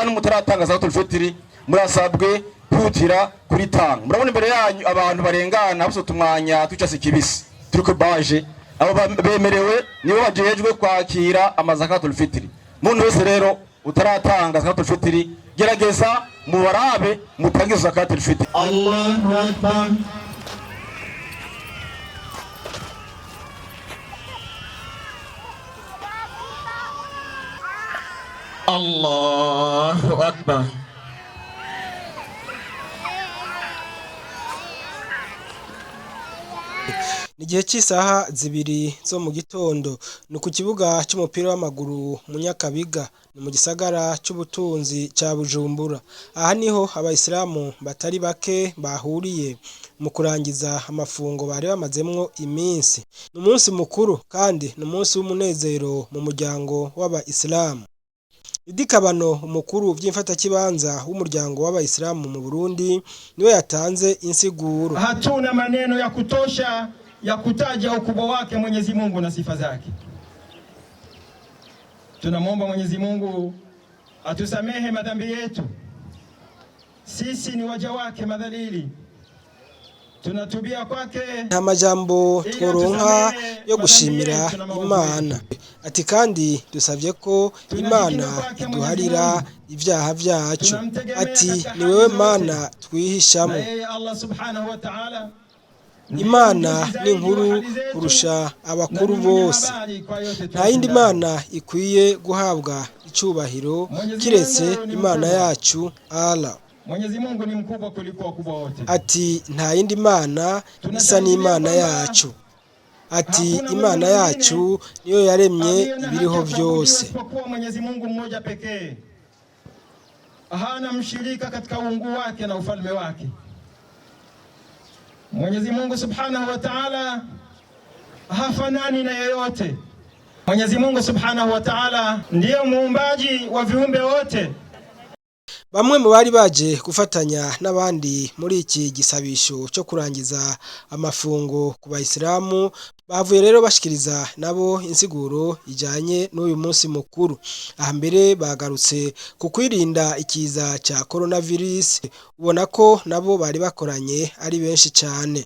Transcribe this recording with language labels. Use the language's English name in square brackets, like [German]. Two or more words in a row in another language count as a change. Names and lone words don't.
[Rundi] mutaratanga [Arabic] زكاة الفطر [Rundi] murasabwe kwihutira kuritanga. Murabona imbere yanyu abantu barengana bose tumwanya twicase kibisi turiko baje abo bemerewe nibo bajejwe kwakira amazakatul fitri. Muntu wese rero utaratanga [Arabic] زكاة الفطر [Rundi] gerageza mubarabe mutangize [Arabic] زكاة الفطر. الله أكبر. الله أكبر. [Rundi] Nigihe cy'isaha 2 zo mu gitondo ni ku kibuga cy'umupira w'amaguru mu Nyakabiga ni mu gisagara cy'ubutunzi cya Bujumbura. Aha niho abayisilamu batari bake bahuriye mu kurangiza amafungo bari bamazemwo iminsi. Ni umunsi mukuru kandi ni umunsi w'umunezero mu muryango w'abayisilamu. Idikabano umukuru by'imfata kibanza w'umuryango w'abayisilamu mu Burundi niwe yatanze insiguro. [Swahili] Hatuna maneno ya kutosha ya kutaja ukubwa wake Mwenyezi Mungu na sifa zake. Tunamwomba Mwenyezi Mungu atusamehe madhambi yetu. Sisi ni waja wake madhalili. Tunatubia kwake. [Rundi] Nta majambo tworonka yo gushimira Imana. Ati kandi dusavye ko Imana iduharira ibyaha byacu. Ati ni wewe Mana twihishamo. [Arabic] الله سبحانه وتعالى [Kinyarwanda] Imana ni nkuru kurusha abakuru bose. Nta yindi Mana ikwiye guhabwa icyubahiro kiretse Imana yacu Allah. [Swahili] Mwenyezi Mungu ni mkubwa kuliko wakubwa wote. [Rundi] Ati nta yindi Mana isa n'Imana yacu. Ati Imana yacu niyo yaremye ibiriho byose. [Swahili] Kwa Mwenyezi Mungu mmoja pekee. Hana mshirika katika uungu wake na ufalme wake. Mwenyezi Mungu [Arabic] سبحانه وتعالى [Swahili] hafanani na yeyote. Mwenyezi Mungu [Arabic] سبحانه وتعالى [Swahili] ndiye muumbaji wa viumbe wote. [Rundi] Bamwe mu bari baje gufatanya n'abandi muri iki gisabisho cyo kurangiza amafungo ku bayisilamu bavuye rero bashikiriza nabo insiguro ijanye n'uyu munsi mukuru. Aha mbere bagarutse ku kwirinda ikiza cya coronavirus, ubona ko nabo bari bakoranye ari benshi cyane.